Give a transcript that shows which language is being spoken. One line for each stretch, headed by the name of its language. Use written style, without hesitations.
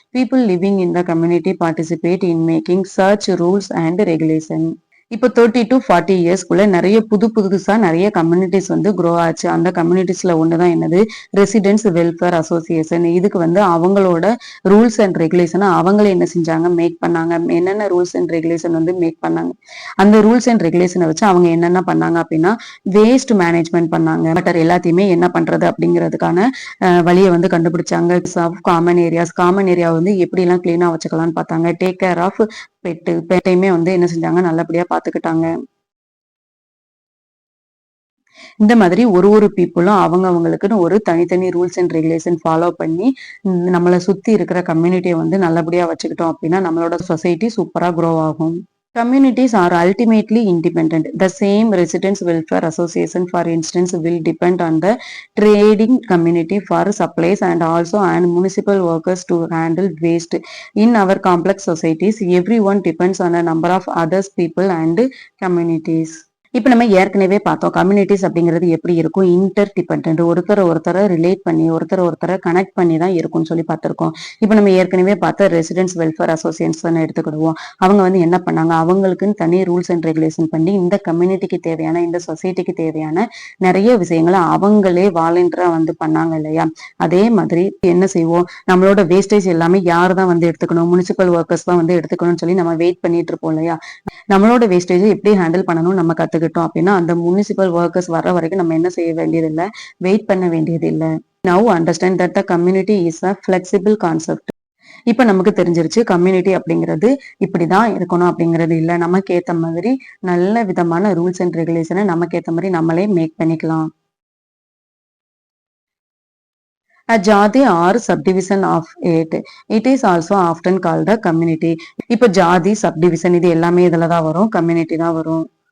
English: People living in the community participate in making such rules and regulations.
Tamil: இப்போ 30 to 40 இயர்ஸ்க்குள்ள நிறைய புதுசா நிறைய communities வந்து க்ரோ ஆச்சு. அந்த கம்யூனிட்டிஸ்ல ஒண்ணுதான் என்னது, ரெசிடென்ட்ஸ் வெல்ஃபேர் அசோசியேஷன். இதுக்கு வந்து அவங்களோட ரூல்ஸ் அண்ட் ரெகுலேஷனை அவங்களே என்ன செஞ்சாங்க, மேக் பண்ணாங்க. என்னென்ன ரூல்ஸ் அண்ட் ரெகுலேஷன் வந்து மேக் பண்ணாங்க, அந்த ரூல்ஸ் அண்ட் ரெகுலேஷனை வச்சு அவங்க என்னென்ன பண்ணாங்க அப்படின்னா, வேஸ்ட் மேனேஜ்மெண்ட் பண்ணாங்க. பட் எல்லாத்தையுமே என்ன பண்றது அப்படிங்கிறதுக்கான வழியை வந்து கண்டுபிடிச்சாங்க. காமன் ஏரியா வந்து எப்படி எல்லாம் கிளீனா வச்சுக்கலாம்னு பார்த்தாங்க.
English: take care of
Tamil: பெட்டையுமே வந்து என்ன செஞ்சாங்க, நல்லபடியா பாத்துக்கிட்டாங்க. இந்த மாதிரி ஒரு பீப்புளும் அவங்களுக்குன்னு ஒரு தனித்தனி ரூல்ஸ் அண்ட் ரெகுலேஷன் ஃபாலோ பண்ணி நம்மளை சுத்தி இருக்கிற கம்யூனிட்டியை வந்து நல்லபடியா வச்சுக்கிட்டோம் அப்படின்னா நம்மளோட சொசைட்டி சூப்பரா க்ரோ ஆகும்.
English: Communities are ultimately independent. The same residents welfare association, for instance, will depend on the trading community for supplies and also on municipal workers to handle waste. In our complex societies, everyone depends on a number of other people and communities.
Tamil: இப்ப நம்ம ஏற்கனவே பார்த்தோம், communities அப்படிங்கிறது எப்படி இருக்கும், inter dependent, ஒருத்தரை relate பண்ணி ஒருத்தரை கனெக்ட் பண்ணி தான் இருக்கும்னு சொல்லி பார்த்திருக்கோம். இப்ப நம்ம ஏற்கனவே பார்த்த ரெசிடென்ட்ஸ் வெல்ஃபேர் அசோசியேஷன் எடுத்துக்கிடுவோம். அவங்க வந்து என்ன பண்ணாங்க, அவங்களுக்குன்னு தனி ரூல்ஸ் அண்ட் ரெகுலேஷன் பண்ணி இந்த கம்யூனிட்டிக்கு தேவையான, இந்த சொசைட்டிக்கு தேவையான நிறைய விஷயங்களை அவங்களே வாலண்டியரா வந்து பண்ணாங்க இல்லையா. அதே மாதிரி என்ன செய்வோம், நம்மளோட வேஸ்டேஜ் எல்லாமே யாரு தான் வந்து எடுத்துக்கணும், முனிசிபல் ஒர்க்கர்ஸ் தான் வந்து எடுத்துக்கணும்னு சொல்லி நம்ம வெயிட் பண்ணிட்டு இருப்போம் இல்லையா. நம்மளோட வேஸ்டேஜ் எப்படி ஹேண்டில் பண்ணணும் நம்ம கத்துக்கிட்டோம் அப்படின்னா, அந்த முனிசிபல் ஒர்க்கர்ஸ் வர்ற வரைக்கும் நம்ம என்ன செய்ய வேண்டியது இல்லை, வெயிட் பண்ண வேண்டியது இல்லை.
English: Now understand that the community is a flexible concept.
Tamil: இப்ப நமக்கு தெரிஞ்சிருச்சு, கம்யூனிட்டி அப்படிங்கிறது இப்படிதான் இருக்கணும் அப்படிங்கிறது இல்ல. நமக்கு ஏத்த மாதிரி நல்ல விதமான ரூல்ஸ் அண்ட் ரெகுலேஷனை நமக்கு ஏத்த மாதிரி நம்மளே மேக் பண்ணிக்கலாம்.
English: A jati or subdivision of it. It is also often called a community.
Tamil: இப்ப ஜாதி, சப்டிவிஷன் இது எல்லாமே இதுலதான் வரும், கம்யூனிட்டி தான் வரும்.